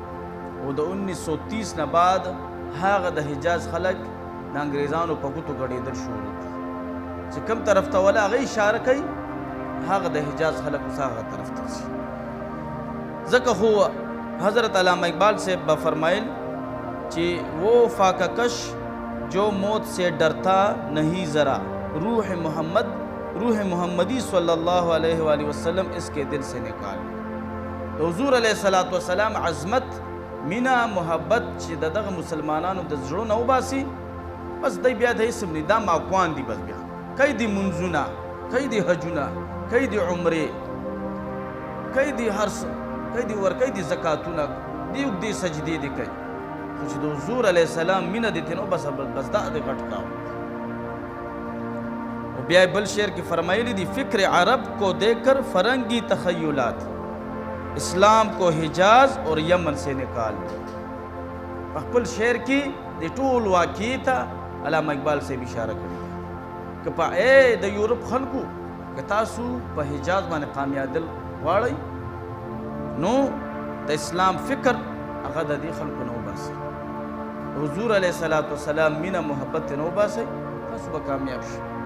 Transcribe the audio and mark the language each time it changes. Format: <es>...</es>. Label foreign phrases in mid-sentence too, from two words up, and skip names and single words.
<ps>او د 1930 نه بعد هغه د حجاز خلک د انګریزانو په ګوتو ګډېدل شروع کړي. چې کوم طرف ته وله هغوی اشاره کوي، هغه د حجاز خلک اوس هغه طرف ته ځي. ځکه خو حضرت علامہ اقبال صاحب به فرمایل چې</ps> <ur>وہ فاقہ کش جو موت سے ڈرتا نہیں ذرا، روح محمدی</ur> <ar>صلی اللہ علیہ وآلہ وسلم</ar> <ur>اس کے دل سے نکال.</ur> <ps>حضور علیہ السلام عظمت، مینا، محبت چې د دغه مسلمانانو د زړو نه وباسي، بس دی بیا د هېڅ نه دا ماکوان دي، بس بیا کوي د منځونه، کوي د حجونه، کوي د عمرې، کوي د هر څه، کوي د ورکوي د زکاتونه، دی اوږدې سجدې دې کوي، خو چې د حضور علیه السلام مینه دې ترې وباسه بس دا دې غټ کاوه. او بیا بل شعر کې فرمایلی دي</ps> <ur>فکر عرب کو دیکھ کر فرنگی تخیلات، اسلام کو حجاز اور یمن سے نکال.</ur> <ps>په خپل شعر کې د ټول واقعې ته علامه اقبال صاحب اشاره کړې ده که په د یورپ خلکو که تاسو په حجاز باندې کامیابدل غواړئ نو د اسلام فکر هغه د دې خلکو نه وباسئ، حضور علیه السلام مینه محبت نه وباسئ، تاسو به کامیاب شئ.</ps>